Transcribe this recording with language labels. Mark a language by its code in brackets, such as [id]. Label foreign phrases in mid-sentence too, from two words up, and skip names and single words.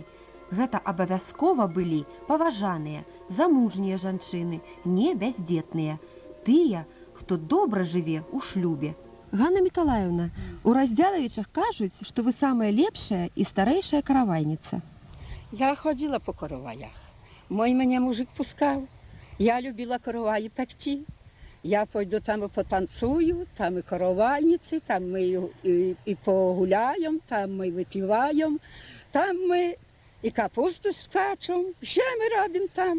[be] Гэта абавязкова былі паважаныя, замужнія жанчыны, не бяздзетныя. Тыя, хто добра жыве ў шлюбе. Ганна Мікалаевна, у Раздзялавічах кажуць, што вы самая лепшая і старэйшая каравайніца. [uk] Я ходила по короваях. Мой мене мужик пускав. Я любила короваї пекти. Я пойду там і потанцую, там і коровайниці, там ми і погуляємо, там ми випиваємо, там ми і капусту скачемо, що ми робимо там.